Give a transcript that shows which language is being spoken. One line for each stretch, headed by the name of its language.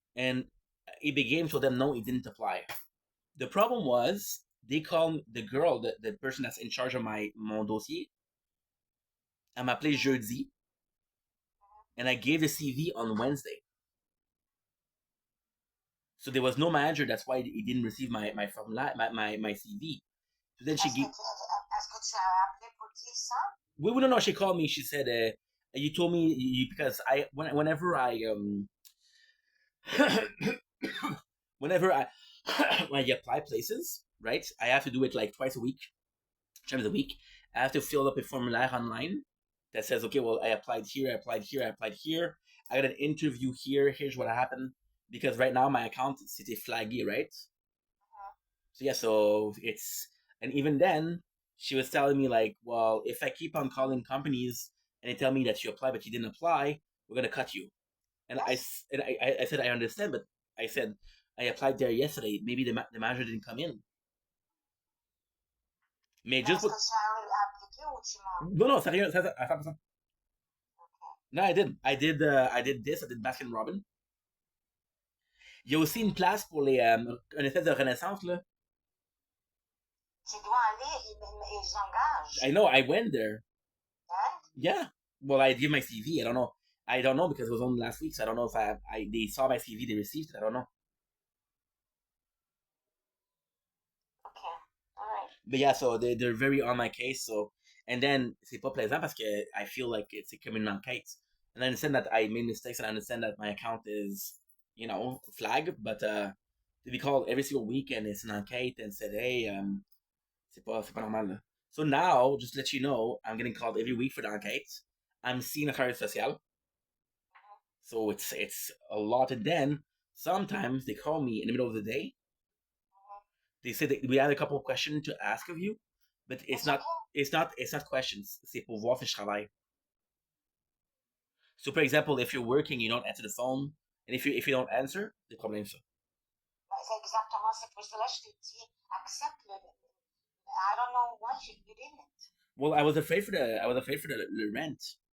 English: and EB Games told them no, it didn't apply. The problem was they called the girl, the person that's in charge of
French: mon dossier. Elle m'a appelé jeudi,
English: and I gave the CV on Wednesday. So there was no manager. That's why he didn't receive my formula, my CV. So then she gave.
French: Est-ce que tu as appelé pour dire ça?
English: We don't know. She called me. She said, "You told me because whenever I whenever I when I apply places, right? I have to do it like twice a week, times a week. I have to fill up a formulaire online that says, okay, well, I applied here, I applied here, I applied here. I got an interview here. Here's what happened. Because right now my account is flaggy, right? So yeah, so it's and even then she was telling me like, well, if I keep on calling companies and they tell me that you applied but you didn't apply, we're gonna cut you. And I said I understand, but I said I applied there yesterday. Maybe the manager didn't come in.
French: Mais Est-ce juste que tu as appliqué ou tu mens? non, sérieux, ça, à 100%.
English: No, I did. I did this. I did Baskin Robin.
French: Il y a aussi une place pour les une espèce de renaissance là. Tu dois aller, ils engagent.
English: I know. I went there.
French: Hein?
English: Yeah. Well, I give my CV. I don't know. I don't know because it was only last week, so I don't know if they saw my CV, they received it. I don't know. Okay. All right. But yeah, so they're very on my case. So and then
French: c'est pas plaisant parce que
English: I feel like it's
French: comme une enquête.
English: And I understand that I made mistakes and I understand that my account is, flagged, but to be called every single week and it's an enquête and said, hey,
French: c'est pas normal. Là.
English: So now, just to let you know, I'm getting called every week for the enquête. I'm seeing a
French: travail social.
English: So it's a lot. And then sometimes they call me in the middle of the day. They say that we had a couple of questions to ask of you, but it's not questions.
French: C'est pour voir si je travaille.
English: So, for example, if you're working, you don't answer the phone, and if you don't answer, the
French: problème ça. C'est exactement, c'est pour cela que je t'ai dit, accepte le.
English: I don't know why you didn't. Well, I was afraid for the rent.